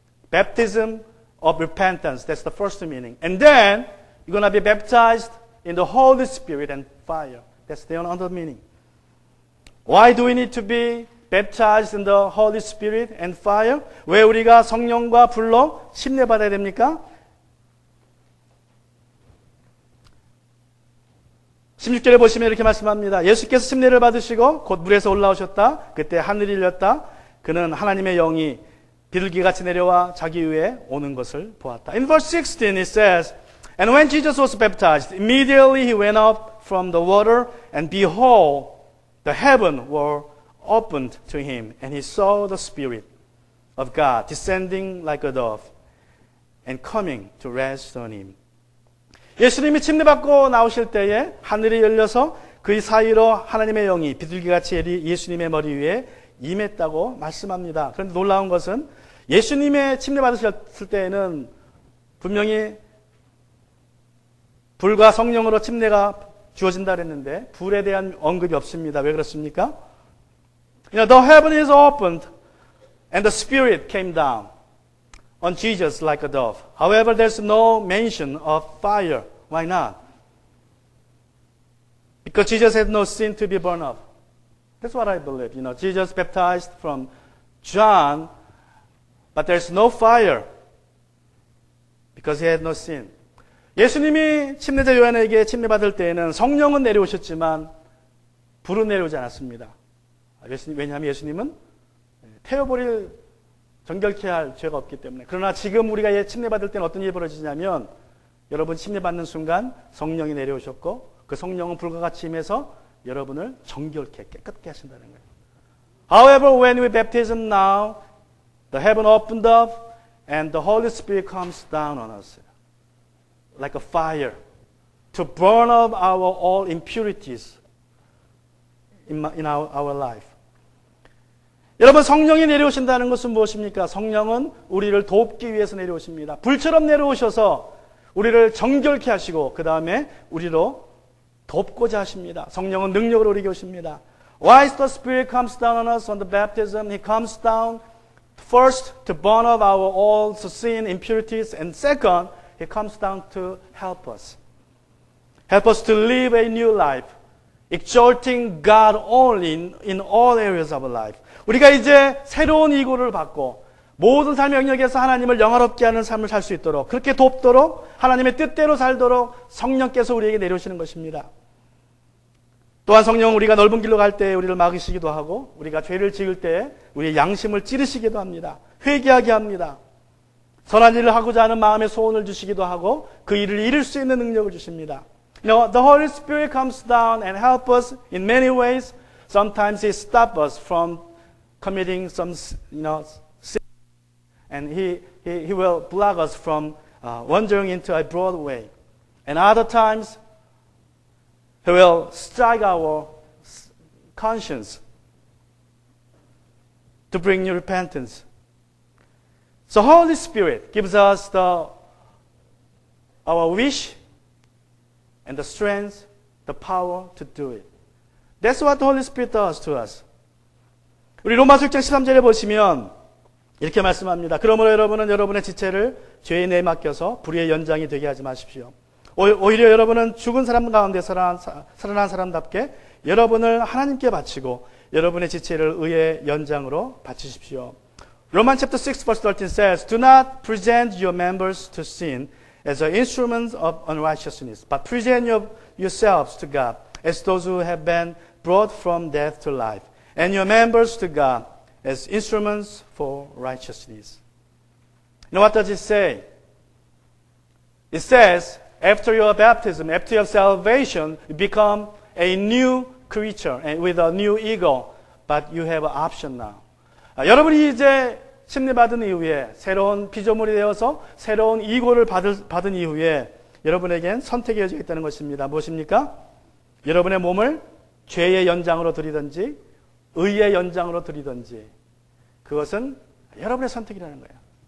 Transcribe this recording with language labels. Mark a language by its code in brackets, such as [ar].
[en] Baptism of repentance, that's the first meaning. And then, you're going to be baptized in the Holy Spirit and fire. That's the other meaning. Why do we need to be baptized in the Holy Spirit and fire? [ko] 왜 우리가 성령과 불로 침례받아야 됩니까? 16절에 보시면 이렇게 말씀합니다. 예수께서 침례를 받으시고 곧 물에서 올라오셨다. 그때 하늘이 열렸다. 그는 하나님의 영이 비둘기같이 내려와 자기 위에 오는 것을 보았다. [en] In verse 16 it says, And when Jesus was baptized, immediately he went up from the water, and behold, the heaven were opened to him, and he saw the Spirit of God descending like a dove and coming to rest on him. [ko] 예수님이 침례받고 나오실 때에 하늘이 열려서 그 사이로 하나님의 영이 비둘기같이 예수님의 머리 위에 임했다고 말씀합니다. 그런데 놀라운 것은 예수님의 침례받으셨을 때에는 분명히 불과 성령으로 침례가 주어진다 그랬는데 불에 대한 언급이 없습니다. 왜 그렇습니까? [en] The heaven is opened and the Spirit came down on Jesus like a dove. However, there's no mention of fire. Why not? Because Jesus had no sin to be burned up. That's what I believe. Jesus baptized from John, but there's no fire because he had no sin. [ko] 예수님이 침례자 요한에게 침례받을 때에는 성령은 내려오셨지만 불은 내려오지 않았습니다. 왜냐하면 예수님은 태워버릴 정결케 할 죄가 없기 때문에. 그러나 지금 우리가 침례받을 때는 어떤 일이 벌어지냐면 여러분 침례받는 순간 성령이 내려오셨고 그 성령은 불과 같이 임해서 여러분을 정결케 깨끗게 하신다는 거예요. [en] However, when we baptism now, the heaven opened up and the Holy Spirit comes down on us like a fire to burn up our all impurities in our life. [ko] 여러분, 성령이 내려오신다는 것은 무엇입니까? 성령은 우리를 돕기 위해서 내려오십니다. 불처럼 내려오셔서 우리를 정결케 하시고 그 다음에 우리로 돕고자 하십니다. 성령은 능력으로 우리에게 오십니다. [en] Why the Spirit comes down on us on the baptism? He comes down first to burn up our all sin, impurities, and second, He comes down to help us. Help us to live a new life, exalting God only in all areas of our life. [ko] 우리가 이제 새로운 이고를 받고 모든 삶의 영역에서 하나님을 영화롭게 하는 삶을 살 수 있도록, 그렇게 돕도록, 하나님의 뜻대로 살도록 성령께서 우리에게 내려오시는 것입니다. 또한 성령은 우리가 넓은 길로 갈 때 우리를 막으시기도 하고, 우리가 죄를 지을 때 우리의 양심을 찌르시기도 합니다. 회개하게 합니다. 선한 일을 하고자 하는 마음의 소원을 주시기도 하고, 그 일을 이룰 수 있는 능력을 주십니다. [en] The Holy Spirit comes down and helps us in many ways. Sometimes He stops us from committing some, sin, and He will block us from wandering into a broad way. And other times, He will strike our conscience to bring you repentance. So Holy Spirit gives us our wish and the strength, the power to do it. That's what the Holy Spirit does to us. [ko] 우리 로마서 6장 13절에 보시면 이렇게 말씀합니다. 그러므로 여러분은 여러분의 지체를 죄에 내맡겨서 불의의 연장이 되게 하지 마십시오. 오히려 여러분은 죽은 사람 가운데 살아난 사람답게 여러분을 하나님께 바치고 여러분의 지체를 의의 연장으로 바치십시오. [en] Romans chapter 6 verse 13 says, Do not present your members to sin as instruments of unrighteousness, but present yourselves to God as those who have been brought from death to life, and your members to God as instruments for righteousness. You know what does it say? It says, after your baptism, after your salvation, you become a new creature and with a new ego, but you have an option now. [ko] 여러분이 이제 침례받은 이후에 새로운 피조물이 되어서 새로운 이고를 받은 이후에 여러분에겐 선택이 여져 있다는 것입니다. 무엇입니까? 여러분의 몸을 죄의 연장으로 드리든지 의의 연장으로 드리든지 그것은 여러분의 선택이라는 거예요.